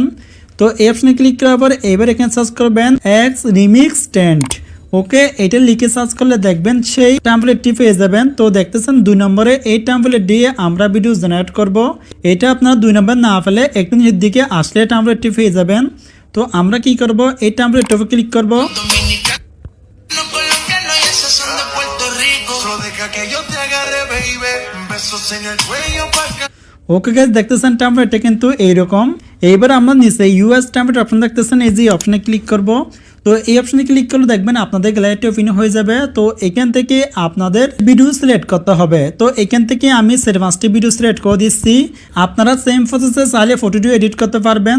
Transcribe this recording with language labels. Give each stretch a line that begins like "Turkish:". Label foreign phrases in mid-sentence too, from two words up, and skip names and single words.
Bangla: তো এই অপশনে ক্লিক করার পর এবার এখানে সার্চ করবেন এক্স রিমিক্স টেন্ট। ওকে, এটা লিখে সার্চ করলে দেখবেন সেই টেমপ্লেটটি পেয়ে যাবেন। তো দেখতেছেন 2 নম্বরে এই টেমপ্লেট দিয়ে আমরা ভিডিও জেনারেট করব। এটা আপনারা 2 নম্বর না পেলে একটু নিচের দিকে আসলে টেমপ্লেটটি পেয়ে যাবেন। তো আমরা কি করব, এই টেমপ্লেটের উপর ক্লিক করব।
Spanish: Dominicano, colombiano y esos son de Puerto Rico. Solo deja que yo te agarre, baby. Besos en el cuello pa' que...
English: okay guys,
Bangla: দেখতেছেন টেমপ্লেটটা কিন্তু এইরকম। এইবার আমরা নিচে
English: use template option
Bangla: দেখতেছেন, এই যে অপশনে ক্লিক করব। তো এই অপশনে ক্লিক করলে দেখবেন আপনাদের গ্যালারিটি ওপেন হয়ে যাবে। তো এখান থেকে আপনাদের ভিডিও সিলেক্ট করতে হবে। তো এখান থেকে আমি 5টি ভিডিও সিলেক্ট করে দিচ্ছি। আপনারা
English: same process
Bangla: চাইলে ফটোটিও এডিট করতে পারবেন।